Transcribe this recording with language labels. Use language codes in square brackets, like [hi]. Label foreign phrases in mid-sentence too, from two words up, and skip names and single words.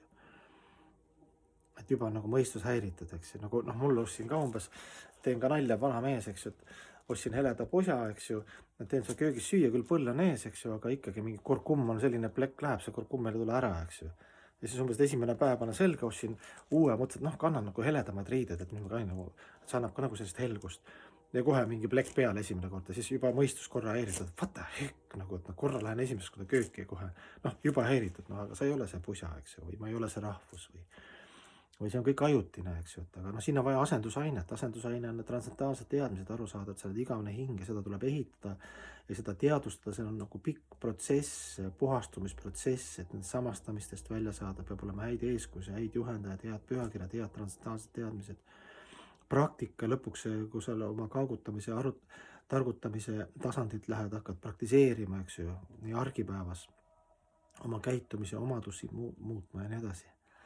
[et] Et juba nagu mõistus häiritud, eks ju, nagu mul ostsin ka umbes, teen ka nalja vana mees, eks ju, et ostsin heleda posa, eks ju, teen seal köögis süüa, küll põll on ees, eks ju, aga ikkagi mingi kurkumm on selline plekk läheb, see kurkumm ei tule ära, eks ju. Ja siis umbes esimene päev panen selga, ostsin uue, mõtlesin, et kannan nagu heledamad riided, et see annab ka nagu sellist helgust. Ja kohe mingi plekk peale esimene kord ja siis juba mõistus korra häiritud, [en] what the heck, [et] nagu, et korra lähen esimest korda kööki ja kohe, juba häiritud, aga sa ei ole see pusa, eks ju, või ma ei ole see rahvus või see on kõik ajutine, eks ju, aga siin on vaja asendusainet, asendusaine on transcendentaalsed teadmised, aru saada, et sa oled igavene hing ja seda tuleb ehitada ja seda teadvustada, see on nagu pikk protsess, puhastumisprotsess, et need samastamistest välja saada, peab olema häid eeskujusi, häid juhendajaid, head pühakirjad, head transcendentaalsed teadmised, praktika lõpuks, kui sa oma kaagutamise, targutamise tasandit lähed, hakkad praktiseerima, eks ju, nii argipäevas oma käitumise omadusi muutma ja nii edasi.